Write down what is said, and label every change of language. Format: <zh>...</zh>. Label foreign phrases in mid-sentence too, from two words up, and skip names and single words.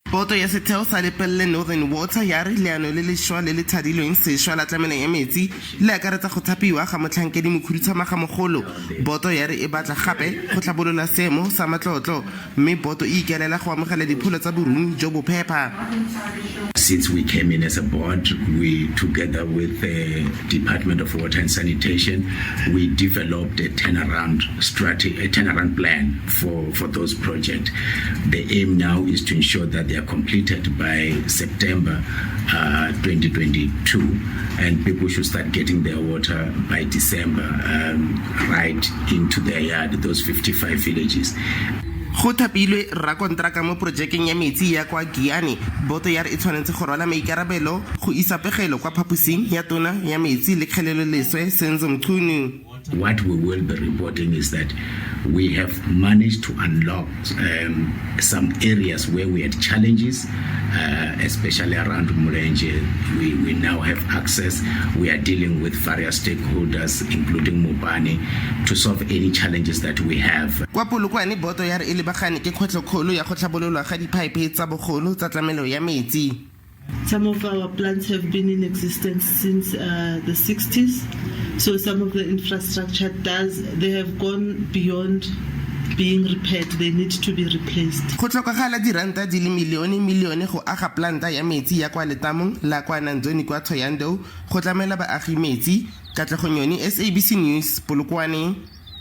<tn>Boto ya setheo sa Lepelle Northern Water ya re leano le lešwa le le thadilweng sešwa la tlamelo ya metsi le akaretsa go thapiwa ga motlhankedi mokhuduthamaga mogolo. Boto ya re e batla gape go tlhabolola seemo sa matlotlo mme Boto e ikelela go amogela dipholo tsa boruni jo bo phepa.</tn> <en>Since we came in as a board, we, together with the Department of Water and Sanitation, we developed a turnaround strategy, a turnaround plan for those projects. The aim now is to ensure that they are completed by September 2022, and people should start getting their water by December, right into their yard, those 55 villages.</en> <tn>Go thapilwe rakontraka mo projekeng ya metsi ya kwa Giyani. Boto ya re e tshwanetse go rwala maikarabelo go isa pegelo kwa phaposing ya tona ya metsi le kgelelo leswe Senzo Mchunu.</tn> <en>What we will be reporting is that we have managed to unlock some areas where we had challenges, especially around Mulenje. We now have access. We are dealing with various stakeholders, including Mopane, to solve any challenges that we have.</en> <tn>Kwa Polokwane Boto ya re e lebagane ke kgwetlhokgolo ya go tlhabololwa ga dipipe tsa bogolo tsa tlamelo ya metsi.</tn> <en>Some of our plants have been in existence since the 60s. So some of the infrastructure they have gone beyond being repaired. They need to be replaced.</en> <tn>Go tlhokagala diranta dimilionelione go aga planta ya metsi ya kwa Letamong la kwa Nanzoni kwa Thoyando go tlamela baagi metsi. Katlego Nyoni, SABC News, Polokwane.</tn>